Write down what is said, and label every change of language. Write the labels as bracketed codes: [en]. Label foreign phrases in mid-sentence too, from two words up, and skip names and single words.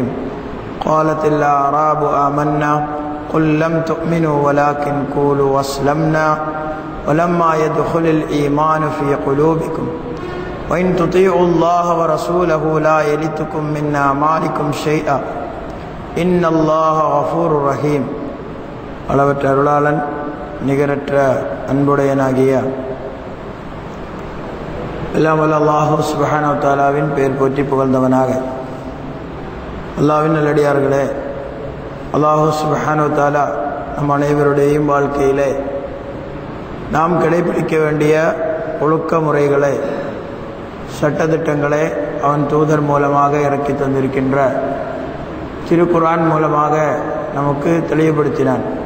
[ar] قالت الأعراب آمنا قل لم تؤمنوا ولكن قولوا أسلمنا ولما يدخل الإيمان في قلوبكم وإن تطيعوا الله ورسوله لا يلتكم من أعمالكم شيئا إن الله غفور رحيم. [ta] அளவற்ற அருளாளன் நிகரற்ற அன்புடையனாகிய எல்லாம் வல்ல அல்லாஹ் [ar] سبحانه و [ta] தஆலாவின் பெயர் போற்றி புகழ்ந்தவனாக, அல்லாஹ்வின் நல்லடியார்களே, [ar] الله سبحانه و تعالى [ta] நம் அனைவருடையும் வாழ்க்கையிலே நாம் கடைபிடிக்க வேண்டிய ஒழுக்க முறைகளை, சட்டத்திட்டங்களை அவன் தூதர் மூலமாக இறக்கி தந்திருக்கின்ற திருக்குர்ஆன் மூலமாக நமக்கு தெளிவுபடுத்தினான்.